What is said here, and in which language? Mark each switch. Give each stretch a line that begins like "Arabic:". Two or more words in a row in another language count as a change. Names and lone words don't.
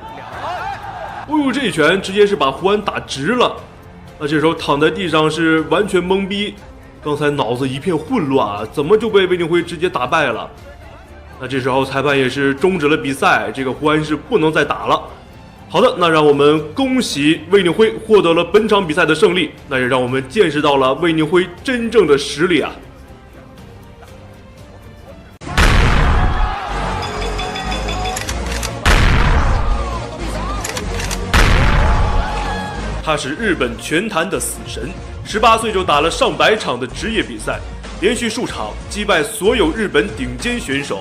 Chinese: 哦呦，這一拳直接是把胡安打直了。那這時候躺在地上是完全懵逼。剛才腦子一片混亂啊，怎麼就被魏寧輝直接打敗了？那這時候裁判也是終止了比賽，這個胡安是不能再打了。好的，那讓我們恭喜魏寧輝獲得了本場比賽的勝利，那也讓我們見識到了魏寧輝真正的實力啊！他是日本拳壇的死神，18歲就打了上百場的職業比賽，連續數場擊敗所有日本頂尖選手。